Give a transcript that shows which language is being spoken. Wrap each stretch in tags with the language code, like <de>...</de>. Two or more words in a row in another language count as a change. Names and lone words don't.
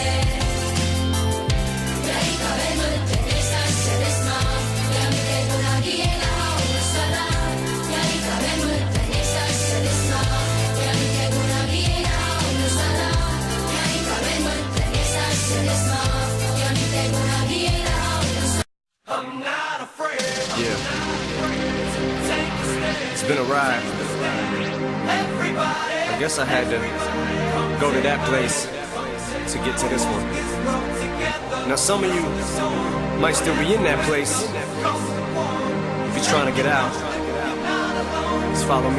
<et>Ja ikka veel mõtlen neist asjadest ma. Ja mitte kunagi ei taha unustada. Ja ikka veel mõtlen neist asjadest ma. Ja mitte kunagi ei taha unustada. Ja ikka veel mõtlen neist asjadest ma. Ja mitte kunagi ei taha unustada.</et> <en>I'm not afraid. Yeah, Take a stand. it's been a ride. Everybody I guess I had to go to that place to get to this one. roll together. Now some of you might still be in that place. If you're trying to get out, just follow me.</en>